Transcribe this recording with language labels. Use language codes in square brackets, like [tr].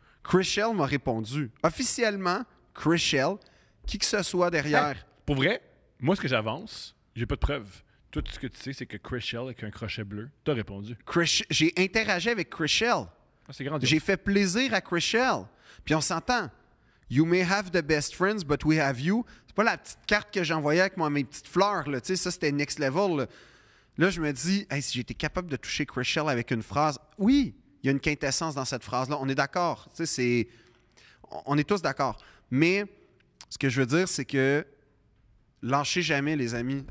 [fr] Chrishell m'a répondu. Officiellement, Chrishell, qui que ce soit derrière. Hey, pour vrai, moi, ce que j'avance, j'ai pas de preuves. Tout ce que tu sais, c'est que Chrishell, avec un crochet bleu, t'as répondu. J'ai interagi avec Chrishell. Ah, c'est grandiose. J'ai fait plaisir à Chrishell. Puis on s'entend. [en] You may have the best friends, but we have you. [fr] C'est pas la petite carte que j'envoyais avec mes petites fleurs. Là. Tu sais, ça, c'était next level. Là, je me dis, hey, si j'étais capable de toucher Chrishell avec une phrase, oui, il y a une quintessence dans cette phrase-là. On est d'accord. Tu sais, on est tous d'accord. Mais ce que je veux dire, c'est que lâchez jamais, les amis.